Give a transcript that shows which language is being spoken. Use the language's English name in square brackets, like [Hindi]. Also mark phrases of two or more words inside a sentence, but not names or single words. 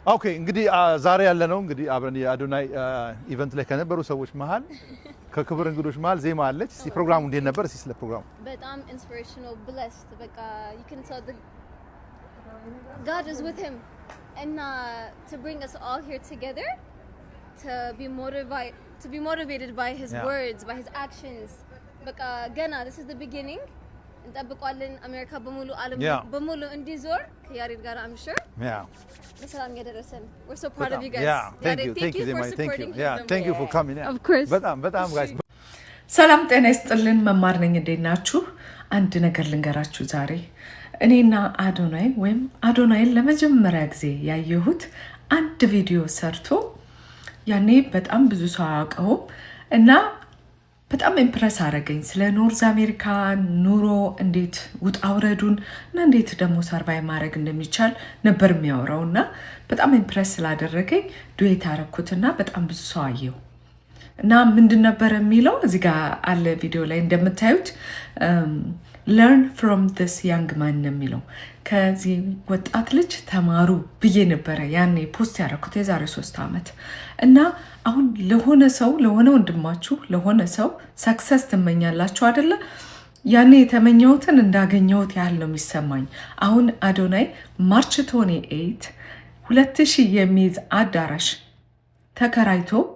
[Amharic] ኦኬ እንግዲህ ዛሬ ያለ ነው እንግዲህ አብረን የአዶናይ ኢቨንት ላይ ከነበሩ ሰዎች መሃል ከክብር እንግዶች መሃል ዜማ አለች። እስቲ ፕሮግራሙ እንዴት ነበር? እስቲ ስለ ፕሮግራሙ በጣም ኢንስፒሬሽናል ብለስድ በቃ [English] you can tell the God is with him and to bring us all here together to be motivated by his words, by his actions. [Amharic] በቃ ገና [English] this is the beginning. [Amharic] እንጠብቀዋለን አሜሪካ በሙሉ ዓለም በሙሉ እንዲዞር ከያሬድ ጋር [English] I'm sure. [Amharic] በሰላም ያደረሰን. [English] We're so proud of you guys. Thank you for supporting him. Thank you for coming. Of course. [Amharic] በጣም guys. ሰላም ጤና ይስጥልን መማር ነኝ እንደናችሁ አንድ ነገር ልንገራችሁ ዛሬ እኔና አዶናይ ወይም አዶናይን ለመጀመሪያ ጊዜ ያየሁት አንድ ቪዲዮ ሰርቶ ያኔ በጣም ብዙ ሰው አውቀው እና በጣም ኢምፕረስ አረገኝ ስለ ኖርዝ አሜሪካ ኑሮ እንዴት ውጣውረዱን እና እንዴት ደግሞ ሰርቫይ ማድረግ እንደሚቻል ነበር የሚያወራውና በጣም ኢምፕረስ ስላደረገኝ ዱዌት አረኩትና በጣም ብዙ ሰው አየው እና ምንድን ነበር የሚለው እዚህ ጋር አለ ቪዲዮ ላይ እንደምታዩት [English] learn from this young man [Amharic] የሚለው ከዚህ ወጣት ልጅ ተማሩ ብዬ ነበር ያኔ ፖስት ያደረኩት የዛሬ 3 አመት እና አሁን ለሆነ ሰው ለሆነ ወንድማችሁ ለሆነ ሰው ሰክሰስ ትመኛላችሁ አይደለ ያኔ የተመኘሁትን እንዳገኘሁት ያህል ነው የሚሰማኝ አሁን አዶናይ ማርች 28 2000 የሚይዝ አዳራሽ ተከራይቶ